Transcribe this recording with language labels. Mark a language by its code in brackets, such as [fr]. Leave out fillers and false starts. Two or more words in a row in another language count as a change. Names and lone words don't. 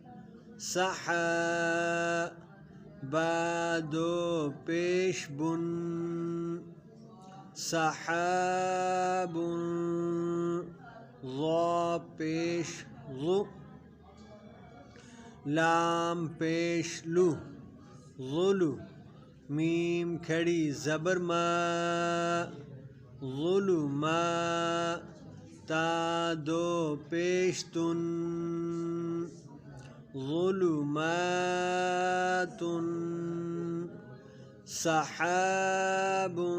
[ur] سحا، با دو پیش بن، سحاب، ضا پیش ضو، لام پیش لو، ظلو، میم کھڑی زبر ما، ظلما، تا دو پیش تن، ظلمات، سحاب،